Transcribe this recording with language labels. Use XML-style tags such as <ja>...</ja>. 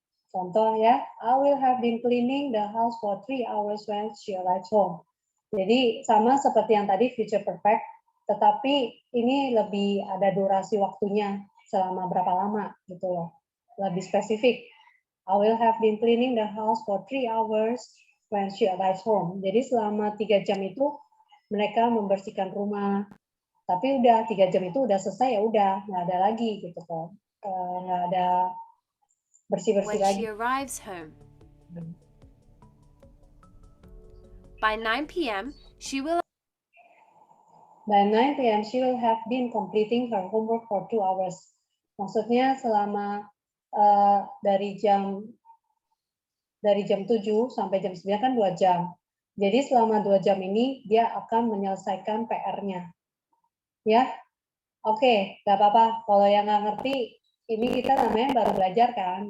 <id>Contoh ya,</id> <en>I will have been cleaning the house for 3 hours when she arrives home.</en> <id>Jadi sama seperti yang tadi future perfect, tetapi ini lebih ada durasi waktunya selama berapa lama gitu loh. Lebih spesifik.</id> <en>I will have been cleaning the house for 3 hours when she arrives home.</en> <id>Jadi selama 3 jam itu mereka membersihkan rumah. Tapi udah 3 jam itu udah selesai, ya udah nggak ada lagi gitu kok. Nggak ada bersih-bersih</id> <en>When</en> <id>lagi.</id> <en>she arrives home. By 9 p.m., she will By 9 p.m., she will have been completing her homework for 2 hours.</en> <id>Maksudnya selama dari jam 7 sampai jam 9 kan 2 jam. Jadi selama 2 jam ini dia akan menyelesaikan PR-nya. Ya, oke, nggak apa-apa. Kalau yang nggak ngerti, ini kita namanya baru belajar kan.</id>